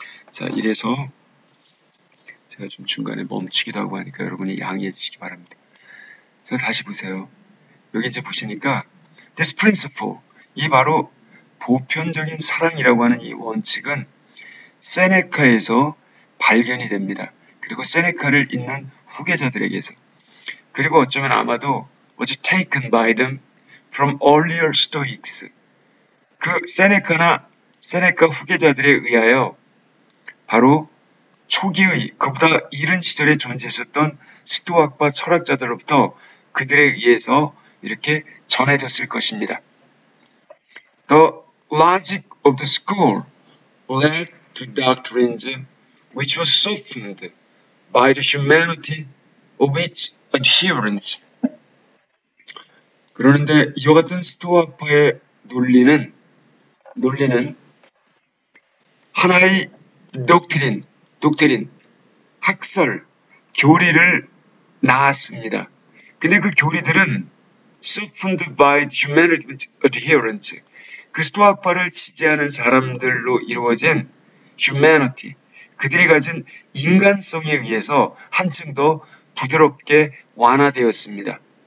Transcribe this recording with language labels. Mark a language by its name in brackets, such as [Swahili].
[Korean] 자, 이래서 제가 좀 중간에 멈추기도 하고 하니까 여러분이 양해해 주시기 바랍니다. 자, 다시 보세요. 여기 이제 보시니까 [English] this principle, [Korean] 이 바로 보편적인 사랑이라고 하는 이 원칙은 세네카에서 발견이 됩니다. 그리고 세네카를 읽는 후계자들에게서. 그리고 어쩌면 아마도 [English] was taken by them from earlier Stoics. [Korean] 그 세네카 후계자들에 의하여 바로 초기의 그보다 이른 시절에 존재했었던 스토아과 철학자들로부터 그들에 의해서 이렇게 전해졌을 것입니다. [English] The logic of the school led to doctrines which was softened by the humanity of its adherents. [Korean] 그러는데 이와 같은 스토아파의 논리는 하나의 독트린, 학설, 교리를 낳았습니다. 근데 그 교리들은 [English] softened by humanity adherents, [Korean] 그 스토아파를 지지하는 사람들로 이루어진 humanity, 그들이 가진 인간성에 의해서 한층 더 부드럽게 완화되었습니다.